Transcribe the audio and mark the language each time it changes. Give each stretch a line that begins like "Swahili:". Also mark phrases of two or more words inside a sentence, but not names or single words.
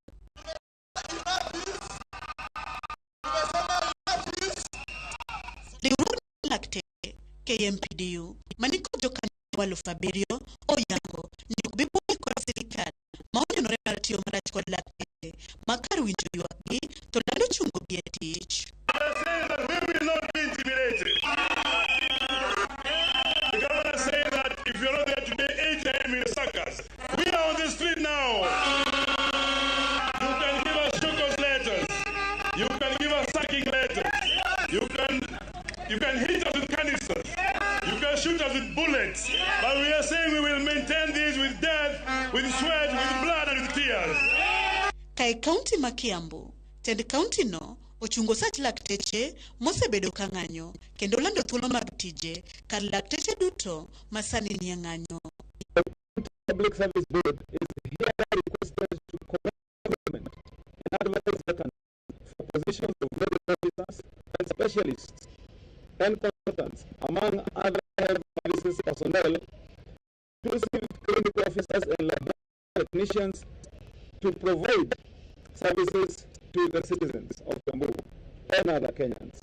Luo (Kenya and Tanzania): Riwruok lakteche KMPDU mani kod jokanyo 7,000 oyango ni ok bi puonjo kod sirikal ma onenore mar tiyo marach kod lakteche ma kar winjo ywakgi to lando chungo gi e tich.
English: We will not be intimidated. The governor said that if you're not there today, 8 a.m. in Sakas. We are on the street now. You can give us shokos letters. You can give us sacking letters. You can hit us with canisters. You can shoot us with bullets. But we are saying we will maintain this with death, with sweat, with blood, and with tears.
Luo (Kenya and Tanzania): Kai kaunti ma Kiambu, tend kaunti no ochungo sach lakteche mosebedo ka ng'anyo kendo lando thuolo mag tije kar lakteche duto masani ni ng'anyo.
English: Public Service Board is hereby requested to comment and advise vacant for positions of medical officers and specialists and consultants, among other health services personnel, inclusive clinical officers and laboratory technicians, to provide services to the citizens of Kiambu and other Kenyans.